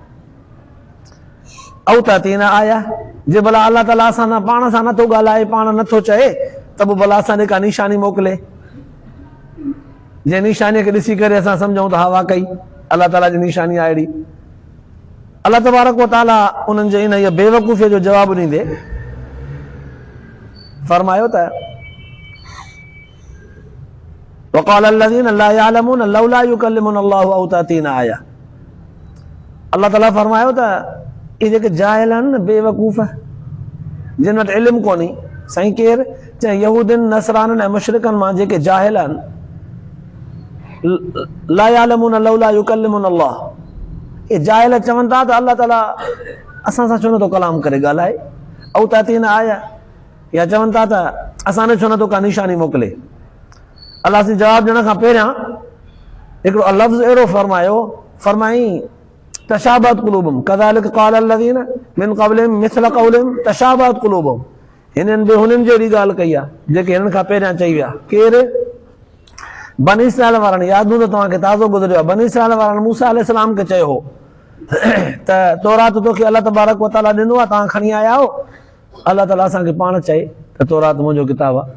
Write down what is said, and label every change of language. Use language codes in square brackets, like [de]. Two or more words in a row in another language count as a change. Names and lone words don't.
[ar] أو تأتينا آية, [sd] जे भला अल्लाह ताला असां सां पाण सां नथो ॻाल्हाए, पाण नथो चए, त पोइ भला असां ॾे का निशानी मोकिले, जंहिं निशानीअ खे ॾिसी करे असां सम्झूं त हा वाकई अल्लाह ताला जी निशानी आहे अहिड़ी। अल्लाह तबारक व ताला उन्हनि जे इन बेवकूफ़ीअ जो जवाबु ॾींदे फरमायो त [ar] وقال الذين لا يعلمون لولا يكلمنا الله أو تأتينا آية. [sd] अल्लाह ताला फरमायो त इहे जेके जाहिल आहिनि न, बेवकूफ़, जिन वटि इल्मु कोन्हे, साईं केरु चए यहूदियुनि नसरानियुनि ऐं मुशरिकनि मां जेके जाहिल आहिनि, [ar] لا يعلمون لولا يكلمنا الله, [sd] ये जाहिल चवनि था त अल्लाह ताला असां सां छो नथो कलाम करे ॻाल्हाए। [ar] أو تأتينا آية, [sd] या चवनि था त असां छो नथो का निशानी मोकिले। अल्लाह से जवाब ॾियण खां पहिरियां हिकिड़ो लफ़्ज़ अहिड़ो फरमायो, फरमाई [ar] تشابهت قلوبهم كذلك قال الذين من قبلهم مثل قولهم تشابهت قلوبهم. [sd] हिननि बि हुननि जहिड़ी ॻाल्हि कई आहे जेके हिननि खां पहिरियां चई विया। केरु? बनी इसराइल वारनि। यादि हूंदो तव्हांखे, ताज़ो गुज़रियो आहे। बनी इसराइल वारनि मूसा अलैहिस्सलाम खे चयो हो त तौरात तोखे अलाह तबारक व तआला ॾिनो आहे, तव्हां खणी आया हो। अलाह ताला असांखे पाण चए त तौरात मुंहिंजो किताबु आहे।